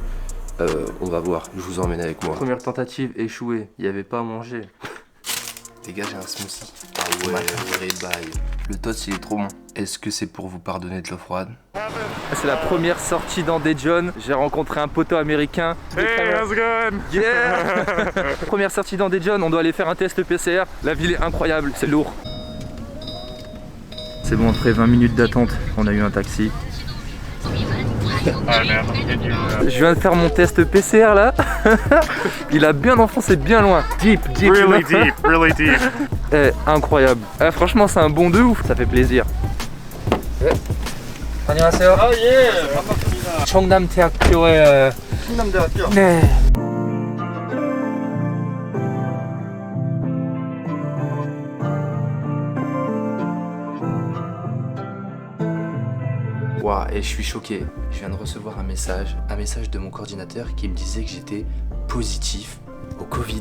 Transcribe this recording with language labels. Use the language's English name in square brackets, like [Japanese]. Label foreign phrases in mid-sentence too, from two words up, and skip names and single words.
[French] On va voir, je vous emmène avec moi. Première tentative échouée, il n'y avait pas à manger. Les gars j'ai un smoothie. Ah ouais, vrai bail. Le toast il est trop bon. Est-ce que c'est pour vous pardonner de l'eau froide? C'est la première sortie dans Daejeon. J'ai rencontré un poteau américain. [English] Hey, how's it going? Yeah. [French] Première sortie dans Daejeon, on doit aller faire un test PCR. La ville est incroyable, c'est lourd. C'est bon, après 20 minutes d'attente, on a eu un taxi. Je viens de faire mon test PCR là. Il a bien enfoncé bien loin. [English] Deep. Really deep. [French] Incroyable. Franchement, c'est un bon de ouf. Ça fait plaisir. [Korean] 안녕하세요. [English] Oh yeah. [Korean] 반갑습니다. 청담대학교에 충남대학교. 네. [French] Wow, et je suis choqué. Je viens de recevoir un message de mon coordinateur qui me disait que j'étais positif au Covid.